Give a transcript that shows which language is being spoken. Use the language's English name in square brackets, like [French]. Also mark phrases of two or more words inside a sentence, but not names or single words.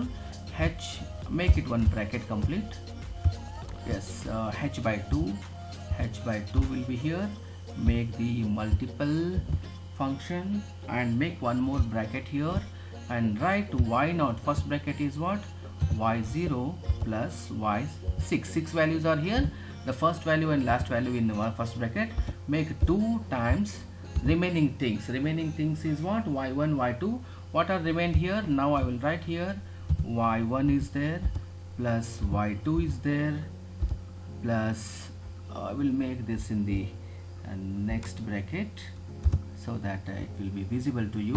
[English] H, make it one bracket complete. Yes, h by 2 will be here. Make the multiple function and make one more bracket here, and write y0. First bracket is what? y0 plus y6. 6 values are here. The first value and last value in the first bracket. Make 2 times remaining things. Remaining things is what? y1, y2, What are remained here? Now I will write here y1 is there plus y2 is there plus I will make this in the next bracket so that it will be visible to you.